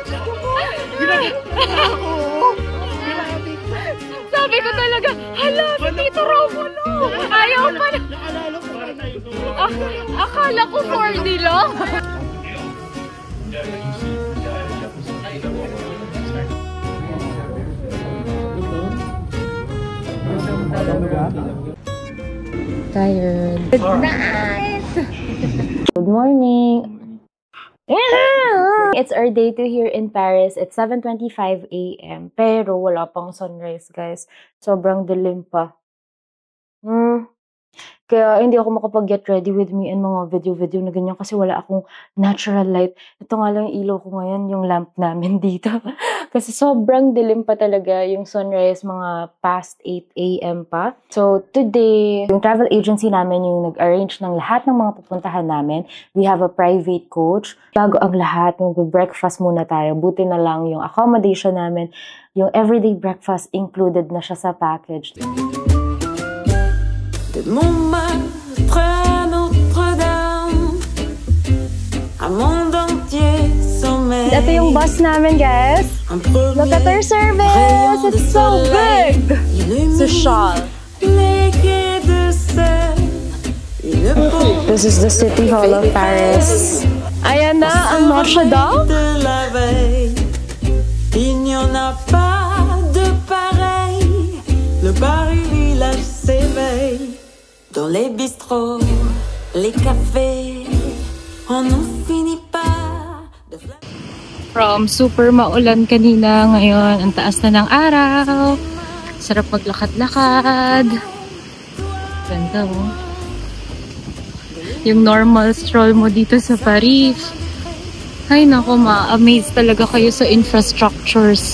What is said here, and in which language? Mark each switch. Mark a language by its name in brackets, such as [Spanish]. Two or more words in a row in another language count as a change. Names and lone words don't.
[Filipino] Sabi ko talaga, hala, si Tito Romulo. Ayaw pa na. Akala ko 4D lang. [English] Tired. Nice. Good morning. It's our day 2 here in Paris. It's 7:25 a.m. [Filipino] Pero wala pang sunrise, guys. Sobrang dilim pa. Kaya hindi ako makapag- [English] get ready with me [Filipino] and mga video na ganyan kasi wala akong [English] natural light. [Filipino] Ito nga lang yung ilaw ko ngayon, yung lamp namin dito. Kasi sobrang dilim pa talaga yung sunrise, mga [English] past 8 a.m. [Filipino] pa. [English] So today, [Filipino] yung travel agency namin yung nag-arrange ng lahat ng mga pupuntahan namin. [English] We have a private coach. [Filipino] Bago ang lahat, mag-breakfast muna tayo. Buti na lang yung accommodation namin, yung [English] everyday breakfast included [Filipino] na siya sa package. [French] De Montmartre à Notre-Dame, un monde entier sommeille. [Filipino] Ito yung bus namin, guys. [English] Look at our service! It's so big! Social. This is the City Hall of Paris. [Filipino] Ayan na ang Notre Dame. [French] Il n'y en a pas de pareil. Le Paris village s'éveille. Dans les bistrots, les cafés, on n'en finit pas. [Filipino] From super maulan kanina, ngayon ang taas na ng araw. Sarap maglakad-lakad. Ganda oh. Yung [English] normal stroll [Filipino] mo dito sa Paris. Ay nako, ma-amaze talaga kayo sa infrastructures.